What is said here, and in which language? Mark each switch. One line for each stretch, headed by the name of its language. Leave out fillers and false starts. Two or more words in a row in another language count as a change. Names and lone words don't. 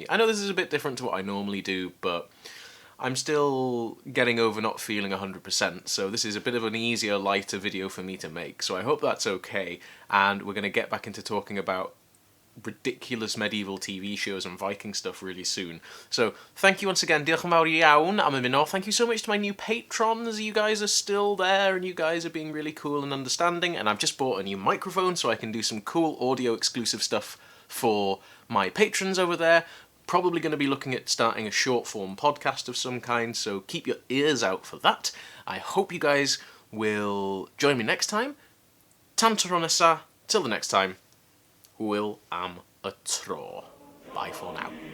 English: I know this is a bit different to what I normally do, but I'm still getting over not feeling 100%, so this is a bit of an easier, lighter video for me to make, so I hope that's okay, and we're going to get back into talking about ridiculous medieval TV shows and Viking stuff really soon. So, thank you once again,
Welsh: diolch yn fawr iawn am ymuno.
English: Thank you so much to my new patrons. You guys are still there, and you guys are being really cool and understanding, and I've just bought a new microphone so I can do some cool audio-exclusive stuff for my patrons over there. Probably going to be looking at starting a short-form podcast of some kind, so keep your ears out for that. I hope you guys will join me next time.
Welsh: Tan tro nesa,
English: till the next time.
Welsh: Hwyl am y tro.
English: Bye for now.